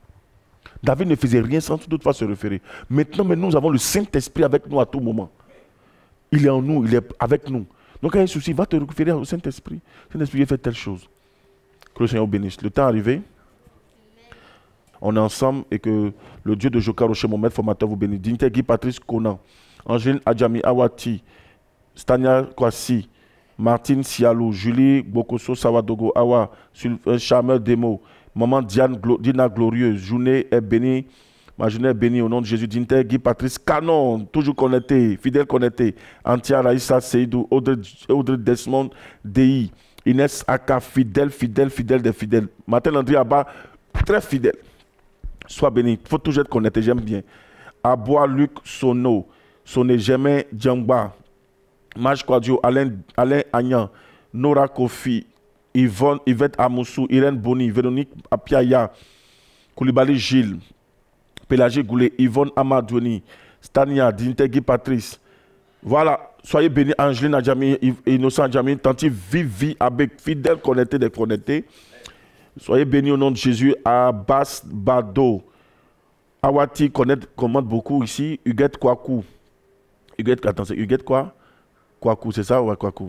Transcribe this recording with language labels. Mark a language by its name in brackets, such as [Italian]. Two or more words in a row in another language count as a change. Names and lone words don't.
[French] David ne faisait rien sans toutefois se référer. Maintenant, nous avons le Saint-Esprit avec nous à tout moment. Il est en nous, il est avec nous. Donc, quand il y a un souci, va te référer au Saint-Esprit. Saint-Esprit, il fait telle chose. Que le Seigneur vous bénisse. Le temps est arrivé. On est ensemble et que le Dieu de Joka Rocher, mon maître formateur, vous bénisse. Dignité Guy Patrice Conan, Angéline Adjami Awati, Stania Kwasi, Martine Sialou, Julie Bokoso Sawadogo Awa, Charmeur Demo, Maman Dina Glorieuse, journée est bénie. Ma journée est bénie au nom de Jésus. Dignité Guy Patrice Canon, toujours connecté, fidèle connecté. Antia Raïssa Seydou, Audrey Desmond Dei, Inès Aka, fidèle des fidèles. Martin Landry Abba, très fidèle. Sois béni. Il faut toujours être connecté, j'aime bien. Abois Luc Sono, Soné Germain Djangba, Maj Kwadio, Alain Agnan, Nora Kofi, Yvette Amoussou, Irène Boni, Véronique Apiaya, Koulibaly Gilles, Pélagé Goulet, Yvonne Amadouani, Stania, Dintégui Patrice. Voilà, soyez bénis, Angeline Adjami, Innocent Adjami, Tanti Vivi, avec fidèle connecté des connectés. Soyez bénis au nom de Jésus. Abbas Bado, Awati commande beaucoup ici. Huguette Kwaku. Huguette quoi? Kwaku, c'est ça? Ouais, Kwaku.